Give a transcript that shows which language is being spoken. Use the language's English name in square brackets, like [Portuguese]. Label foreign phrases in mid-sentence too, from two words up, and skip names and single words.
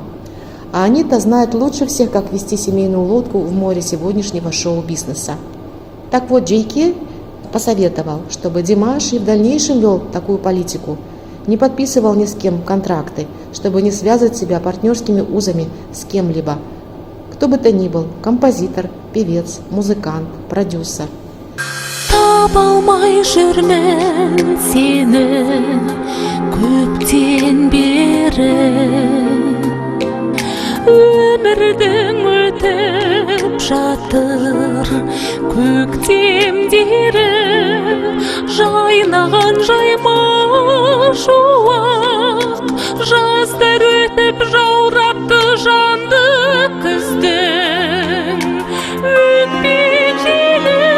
[Russian] А они-то знают лучше всех, как вести семейную лодку в море сегодняшнего шоу-бизнеса. Так вот, J.K. посоветовал, чтобы Димаш и в дальнейшем вел такую политику, не подписывал ни с кем контракты, чтобы не связывать себя партнерскими узами с кем-либо. Кто бы то ни был, композитор, певец, музыкант, продюсер. [Kazakh] Таба алмай жүрмін сені көптен бері, өмірдің өтіп жатыр көктемдері, жайнаған жайма шуақ, жаздар өтіп жауратты жанды күздің өтпек желі.